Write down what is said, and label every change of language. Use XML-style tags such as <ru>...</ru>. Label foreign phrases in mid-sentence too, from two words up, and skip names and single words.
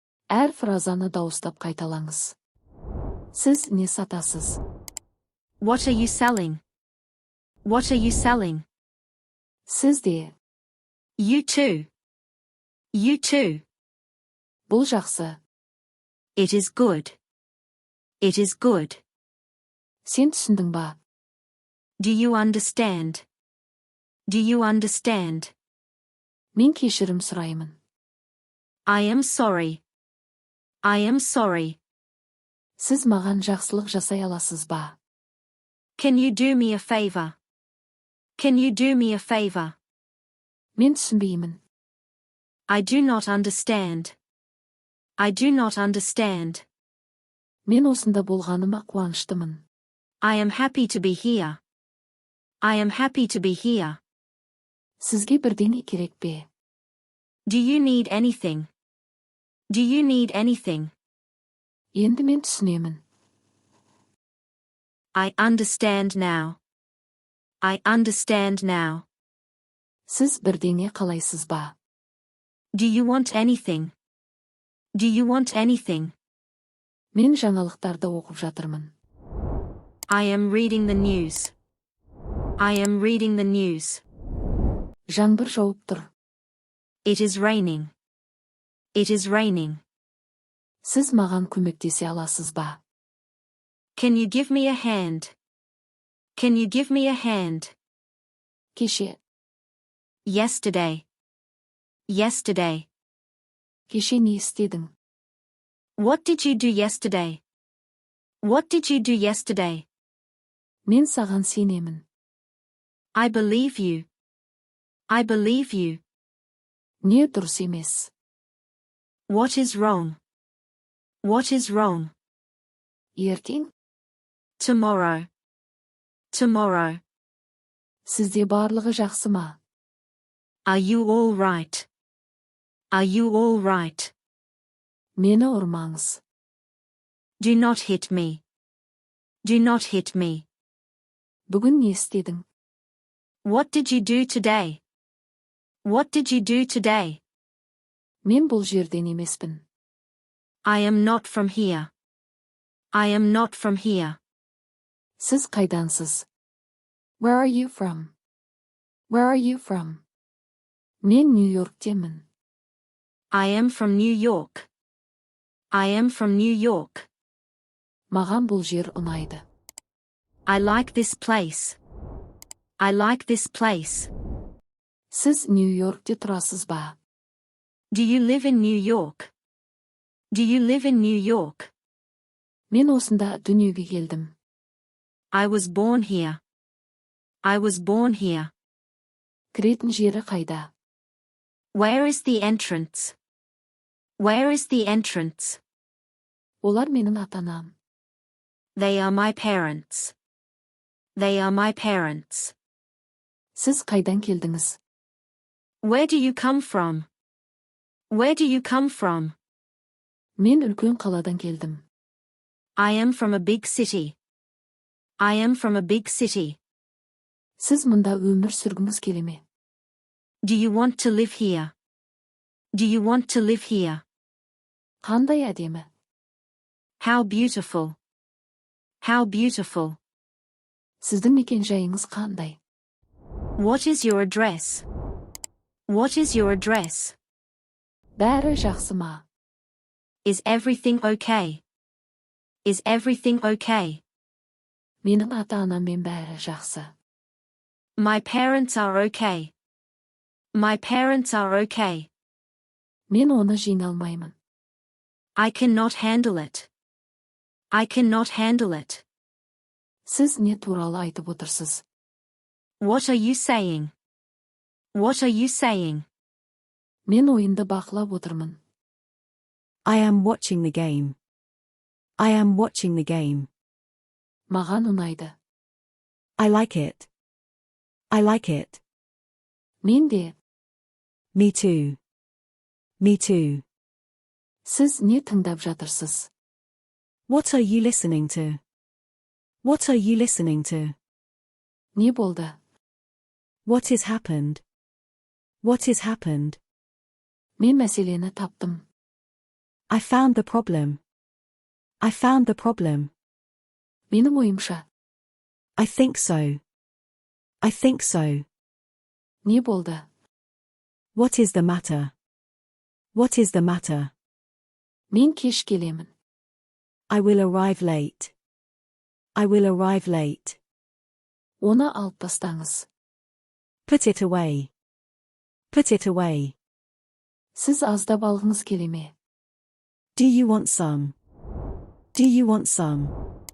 <kk>Әр фразаны дауыстап қайталаңыз. Сіз не сатасыз?</kk> <en>What are you selling? What are you selling?</en> <kk>Сіз де.</kk> <en>You too. You too.</en> <kk>Бұл жақсы.</kk> <en>It is good. It is good.</en> <kk>Сен түсіндің ба?</kk> <en>Do you understand? Do you understand?</en> <kk>Мен кешірім сұраймын.</kk> <en>I am sorry. I am sorry.</en> <kk>Сіз маған жақсылық жасай аласыз ба?</kk> <en>Can you do me a favor? Can you do me a favor?</en> <kk>Мен түсінбеймін.</kk> <en>I do not understand. I do not understand.</en> <kk>Мен осында болғаныма қуаныштымын.</kk> <en>I am happy to be here. I am happy to be here.</en> <kk>Сізге бірдеңе керек пе?</kk> <en>Do you need anything? Do you need anything?</en> <kk>Енді мен түсінемін.</kk> <en>I understand now. I understand now.</en> <kk>Сіз бірдеңе қалайсыз ба?</kk> <en>Do you want anything? Do you want anything?</en> <kk>Мен жаңалықтарды оқып жатырмын.</kk> <en>I am reading the news. I am reading the news.</en> <kk>Жаңбыр жауып тұр.</kk> <en>It is raining. It is raining.</en> <kk>Сіз маған көмектесе аласыз ба?</kk> <en>Can you give me a hand? Can you give me a hand?</en> <kk>Кеше.</kk> <en>Yesterday. Yesterday.</en> <kk>Кеше не істедің?</kk> <en>What did you do yesterday? What did you do yesterday?</en> <kk>Мен саған сенемін.</kk> <en>I believe you. I believe you.</en> <kk>Не дұрыс емес?</kk> <en>What is wrong? What is wrong?</en> <kk>Ертең?</kk> <en>Tomorrow. Tomorrow.</en> <kk>Сізде барлығы жақсы ма?</kk> <en>Are you all right? Are you all right?</en> <kk>Мені ұрмаңыз.</kk> <en>Do not hit me. Do not hit me.</en> <kk>Бүгін не істедің?</kk> <en>What did you do today? What did you do today?</en> <kk>Мен бұл жерден емеспін.</kk> <en>I am not from here. I am not from here.</en> <kk>Сіз қайдансыз?</kk> <en>Where are you from? Where are you from?</en> <kk>Мен Нью-Йорктемін.</kk> <en>I am from New York. I am from New York.</en> <kk>Маған бұл жер ұнайды.</kk> <en>I like this place. I like this place.</en> <kk>Сіз Нью-Йоркте тұрасыз ба?</kk> <en>Do you live in New York? Do you live in New York?</en> <kk>Мен осында дүниеге келдім.</kk> <en>I was born here. I was born here.</en> <kk>Кіретін жері қайда?</kk> <en>Where is the entrance? Where is the entrance?</en> <kk>Олар менің ата-анам.</kk> <en>They are my parents. They are my parents.</en> <kk>Сіз қайдан келдіңіз?</kk> <en>Where do you come from? Where do you come from?</en> <kk>Мен үлкен қаладан келдім.</kk> <en>I am from a big city. I am from a big city.</en> <kk>Сіз мұнда өмір сүргіңіз келе ме?</kk> <en>Do you want to live here? Do you want to live here?</en> <kk>Қандай әдемі.</kk> <en>How beautiful. How beautiful.</en> <kk>Сіздің мекен-жайыңыз қандай?</kk> <en>What is your address? What is your address?</en> <kk>Бәрі жақсы ма?</kk> <en>Is everything okay? Is everything okay?</en> <kk>Менің ата-анаммен бәрі жақсы.</kk> <en>My parents are okay. My parents are okay.</en> <kk>Мен оны жеңалмаймын.</kk> <en>I cannot handle it. I cannot handle it.</en> <kk>Сіз не туралы айтып отырсыз?</kk> <en>What are you saying? What are you saying?</en> <kk>Мен ойынды бақылап отырмын.</kk> <en>I am watching the game. I am watching the game.</en> <kk>Маған ұнайды.</kk> <en>I like it. I like it.</en> <kk>Мен де.</kk> <en>Me too. Me too.</en> <kk>Сіз не тыңдап жатырсыз?</kk> <en>What are you listening to? What are you listening to?</en> <kk>Не болды?</kk> <en>What has happened? What has happened?</en> <kk>Мен мәселені таптым.</kk> <en>I found the problem. I found the problem.</en> <kk>Менің ойымша.</kk> <en>I think so. I think so.</en> <kk>Не болды?</kk> <en>What is the matter? What is the matter?</en> <kk>Мен кеш келемін.</kk> <en>I will arrive late. I will arrive late.</en> <kk>Оны алып тастаңыз.</kk> <en>Put it away. Put it away.</en> <kk>Сіз аздап алғыңыз келе ме?</kk> <en>Do you want some? Do you want some?</en>